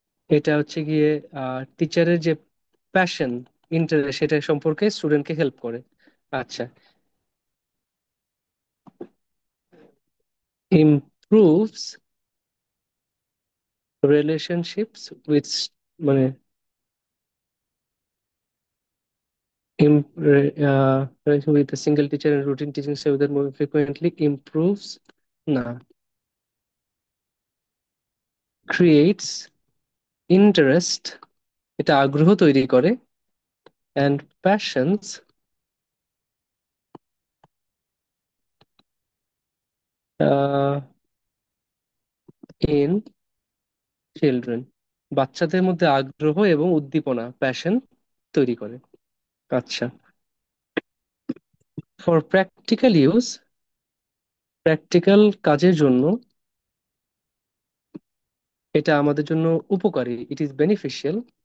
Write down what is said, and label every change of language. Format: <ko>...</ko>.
<bn>এটা হচ্ছে গিয়ে টিচারের যে প্যাশন, ইন্টারেস্ট, সেটা সম্পর্কে স্টুডেন্টকে হেল্প করে। আচ্ছা,</bn> <en>improves relationships with,</en> <bn>মানে</bn> <en>with a single teacher and routine teaching style without moving frequently improves</en> <bn>না</bn> <en>creates interest,</en> <bn>এটা আগ্রহ তৈরি করে,</bn> <en>and passions uh, in children,</en> <bn>বাচ্চাদের মধ্যে আগ্রহ এবং উদ্দীপনা প্যাশন তৈরি করে। আচ্ছা,</bn> <en>for practical use,</en> <bn>প্র্যাকটিক্যাল কাজের জন্য এটা আমাদের জন্য উপকারী,</bn> <en>it is beneficial</en>